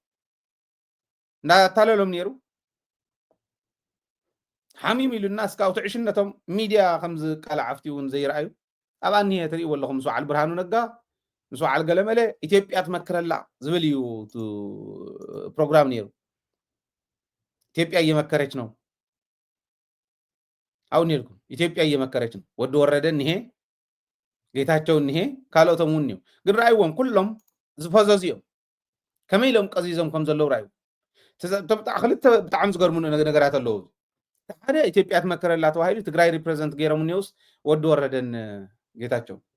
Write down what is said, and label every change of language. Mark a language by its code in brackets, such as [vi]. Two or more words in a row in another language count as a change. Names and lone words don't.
[ti] እናታለሎም ነይሩ ሓሚም ኢሉና እስካብ ትዕሽነቶም ሚድያ ከምዚ ቃልዓፍቲ እውን ዘይረኣዩ ኣብ ኣኒሄ ትርእይዎ ኣለኹም ምስ በዓል ብርሃኑ ነጋ ምስ በዓል ገለመለ ኢትዮጵያ ትመክረላ ዝብል እዩ ፕሮግራም ነይሩ [am] ኢትዮጵያ እየመከረች ነው [ti] አሁን ነርኩም [am] ኢትዮጵያ እየመከረች ነው [ti] ወድ ወረደ እንሄ ጌታቸው እንሄ ካልኦቶም እውን ነው ግን ራእይዎም ኩሎም ዝፈዘዝዮም ከመይሎም ቀዚዞም ከም ዘለው ራእዩ ተብጣዕ ክልተ ብጣዕሚ ዝገርሙ ነገራት ኣለዉ ሓደ ኢትዮጵያ ትመክረላ ተባሂሉ ትግራይ ሪፕሬዘንት ገይሮም ኒውስ ወድ ወረደን ጌታቸው